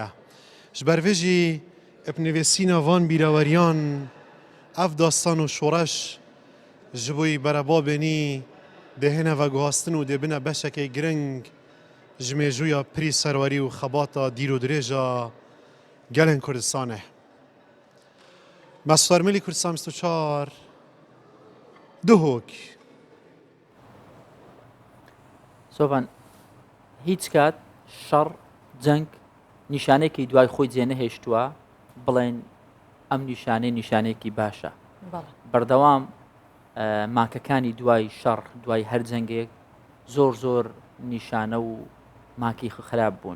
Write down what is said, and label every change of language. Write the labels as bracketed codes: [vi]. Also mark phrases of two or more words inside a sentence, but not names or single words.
[ku] Ji ber vê jî nivîsîna van bîraweriyan ev dastan û şoreş ji bo berebabênî dihêne veguhastin û dê bine beşekê giring ji mêjûya pirî serwerî û xebata dîr û dirêja gelên Kurdistanê. Mesut Ermilî Kurdistan 24 Duhok. [ckb] سۆڤان هیچ کات شەڕ جەنگ نیشانێکی دوای خۆی جێ نەهێشتووە بڵێن ئەم نیشانەیەکی باشە. بەردەوام ماکەکانی دوای شەڕ دوای هەر جەنگێک زۆر نیشانە و ماکی خراپ بوون.